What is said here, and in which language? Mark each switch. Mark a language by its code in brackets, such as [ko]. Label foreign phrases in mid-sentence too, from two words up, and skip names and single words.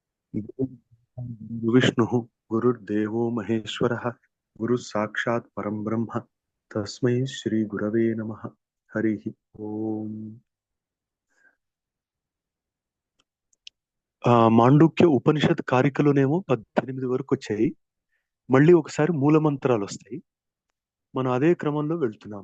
[sa] गुरुर्विष्णुः गुरुर्देवो महेश्वरः गुरुः साक्षात् परं ब्रह्म तस्मै శ్రీ గురవే నమః హరి ఓం. [te] మాండూక్య ఉపనిషత్ కారికలోనేమో 18 వరకు వచ్చాయి. మళ్ళీ ఒకసారి మూల మంత్రాలు వస్తాయి. మనం అదే క్రమంలో వెళ్తున్నాం.